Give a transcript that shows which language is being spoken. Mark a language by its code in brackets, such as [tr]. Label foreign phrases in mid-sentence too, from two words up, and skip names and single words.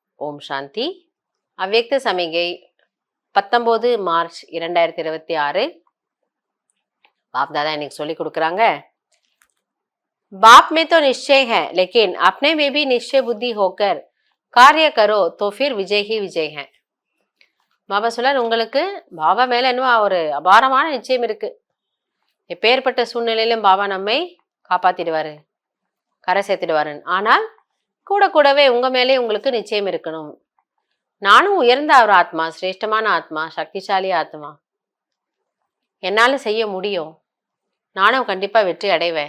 [ta] ஓம் சாந்தி. அவ்யக்த சமிகை 19 மார்ச் 2026. बाप दादा இன்னைக்கு சொல்லி கொடுக்குறாங்க. [hi] बाप में तो निश्चय है, लेकिन अपने में भी निश्चय बुद्धि होकर कार्य करो तो फिर विजय ही विजय है. [ta] பாபா சொல்றார், உங்களுக்கு பாபா மேல என்ன ஒரு அபாரமான நிச்சயம் இருக்கு. எப்பேற்பட்ட சூழ்நிலையிலும் பாபா நம்மை காப்பாத்திடுவாரு, கரை சேர்த்திடுவாரு. ஆனால் கூட கூடவே உங்க மேலே உங்களுக்கு நிச்சயம் இருக்கணும். நானும் உயர்ந்த ஒரு ஆத்மா, சிரேஷ்டமான ஆத்மா, சக்திசாலி ஆத்மா, என்னால செய்ய முடியும், நானும் கண்டிப்பா வெற்றி அடைவேன்.